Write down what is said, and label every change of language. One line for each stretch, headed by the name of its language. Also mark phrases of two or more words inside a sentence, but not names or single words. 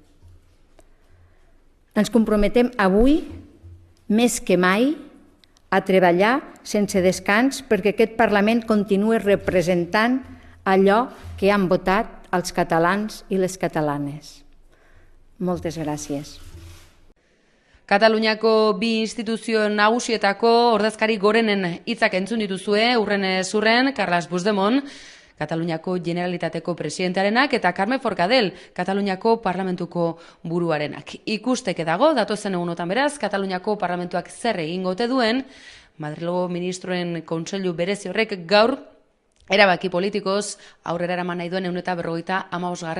Catalan: Ens comprometem avui, més que mai, a treballar sense descans perquè aquest Parlament continuï representant allò que han votat els catalans i les catalanes. Moltes gràcies.
Basque: Kataluniako bi instituzio nagusietako ordezkari gorenen hitzak entzun dituzue, urrenez urren, Carles Puigdemont, Kataluniako Generalitateko presidentearenak, eta Carme Forcadell, Kataluniako Parlamentuko buruarenak. Ikusteke dago, datozen egunotan beraz, Kataluniako Parlamentuak zer egingo ote duen, Madrilgo Ministroen Kontseilu berezi horrek gaur erabaki politikoz aurrera eraman nahi duen 155.